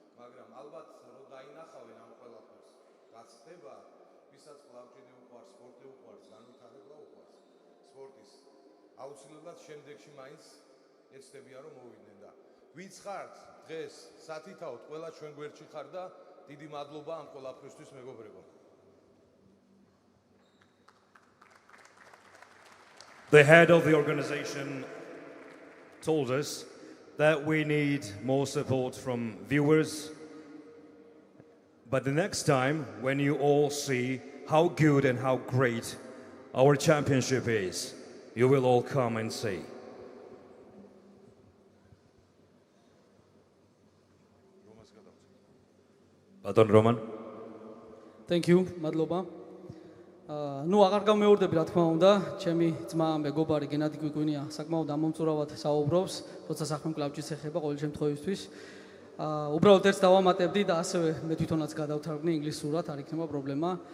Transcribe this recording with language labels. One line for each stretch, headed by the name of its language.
Georgian: მაგრამ ალბათ რომ დაინახავენ ამ ყველაფერს, რაც ხდება, ვისაც მკლავჭიდი უყვარს, სპორტი უყვარს, განვითარება უყვარს, სპორტის აუცილებლად შემდეგში მაინც ეცდებიან რომ მოვიდნენ და ვინც ხართ დღეს სათითაოდ ყველა ჩვენ გვერდში ხარ და დიდი მადლობა ამ ყველაფრისთვის მეგობრებო.
English: The head of the organization told us that we need more support from viewers. But the next time, when you all see how good and how great our championship is, you will all come and see.
Georgian: ბატონ რომან.
English: Thank you,
Georgian: მადლობა. ნუ აღარ გამეორდები რა თქმა უნდა, ჩემი ძმა მეგობარი გენადი გვიგვინია საკმაოდ ამომწურავად საუბრობს, როცა საქმე კლავჭის ეხება ყოველ შემთხვევისთვის. უბრალოდ ერთს დავამატებდი და ასევე მე თვითონაც გადავთარგმნი ინგლისურად, არ იქნება პრობლემა.